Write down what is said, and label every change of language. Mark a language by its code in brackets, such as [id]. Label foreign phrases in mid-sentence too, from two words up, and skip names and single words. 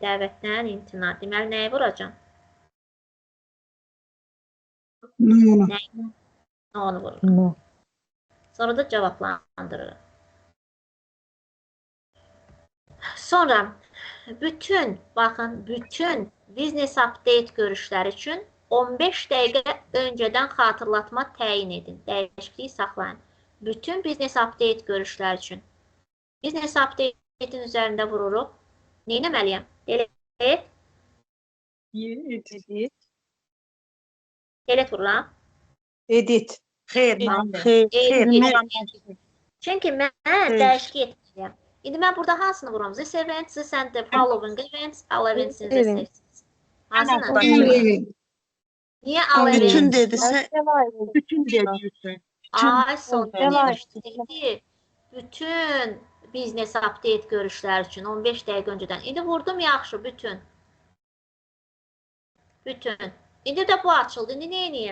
[az] Dəvətdən imtina. Deməli, nəyi vuracam? Onu vururum. Sonra da cavablandırırıq. Sonra baxın, bütün [en] business update [az] görüşləri üçün 15 dəqiqə öncədən xatırlatma təyin edin. Dəyişikliyi saxlayın. Bütün [en] business update [az] görüşləri üçün. [en] Business update'in [az] üzərində vururuq. Neynəməliyəm? Delete. Delete vururam. Edit. Xeyr, Çünki mən dəyişik etməliyəm. İndi mən burada hansını vuram? [en] This event, this and the following events, all events in the series. [az] Hansını? Niyə all Bütün events? dedisə Bütün dediyorsun. Ay, son Devam demişdik. Bütün [en] biznes update [az] görüşlər üçün 15 dəqiqə öncədən. İndi vurdum yaxşı, bütün. Bütün. İndi də bu açıldı. İndi nə edeyim?